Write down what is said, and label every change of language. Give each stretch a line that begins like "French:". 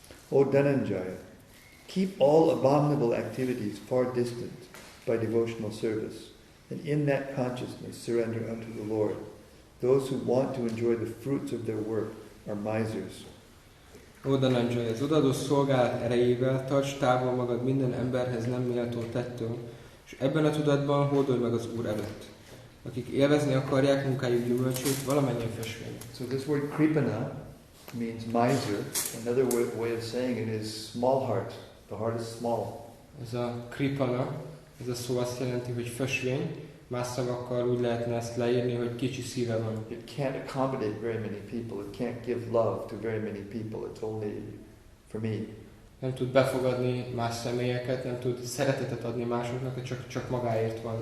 English: O Dhananjaya, keep all abominable activities far distant by devotional service, and in that consciousness surrender unto the Lord. Those who want to enjoy the fruits of their work are misers.
Hungarian: Ó Dhananjaya, az odaadó szolgálat erejével tarts távol magad minden emberhez nem méltó tettől, és ebben a tudatban hódolj meg az Úr előtt, akik élvezni akarják munkájuk gyümölcsét, valamennyien fösvény.
English: So this word kripana means miser. Another way of saying it is small heart. The heart is small.
Hungarian: Ez a kripana, ez a szó azt jelenti, hogy fösvény, más szavakkal úgy lehetne ezt leírni, hogy kicsi szíve van.
English: It can't accommodate very many people. It can't give love to very many people. It's only for me.
Hungarian: Nem tud befogadni más személyeket, nem tud szeretetet adni másoknak, csak magáért van.